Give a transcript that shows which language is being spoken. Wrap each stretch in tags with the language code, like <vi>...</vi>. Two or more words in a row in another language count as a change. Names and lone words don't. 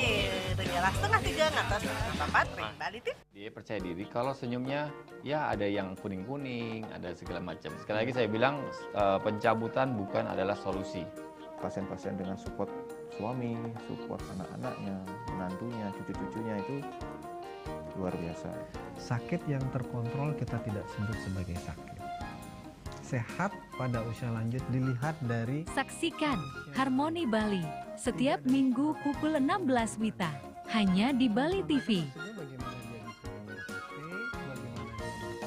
<id>Iya, setengah 3 ngatas 4 Bali TV. Dia percaya diri kalau senyumnya ya ada yang kuning-kuning, ada segala macam. Sekali lagi saya bilang pencabutan bukan adalah solusi. Pasien-pasien dengan support suami, support anak-anaknya, menantunya, cucu-cucunya itu luar biasa. Sakit yang terkontrol kita tidak sebut sebagai sakit. Sehat pada usia lanjut dilihat dari... Saksikan Harmoni Bali setiap minggu pukul 16 WITA hanya di Bali TV.</id>